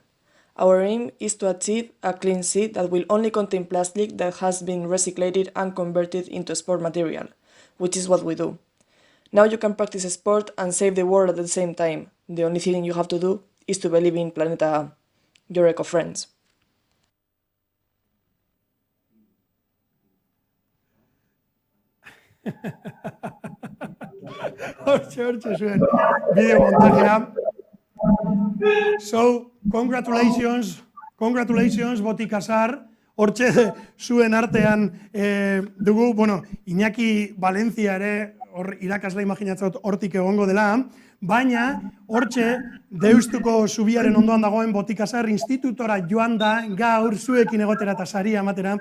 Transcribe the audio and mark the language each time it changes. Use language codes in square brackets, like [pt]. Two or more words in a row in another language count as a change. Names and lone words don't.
[en] Our aim is to achieve a clean seed that will only contain plastic that has been recycled and converted into sport material, which is what we do. Now you can practice sport and save the world at the same time. The only thing you have to do is to believe in Planeta A, your eco-friends. [eu] Hortxe zuen bideo montajea. [en] So, congratulations, [eu] Botikazar. Hortxe zuen artean dugu, bueno, Iñaki Valentzia ere, hor irakasle imaginatzot hortik egongo dela, baina hortxe Deustuko zubiaren ondoan dagoen Botikazar institutora joan da gaur zuekin egotera eta saria ematera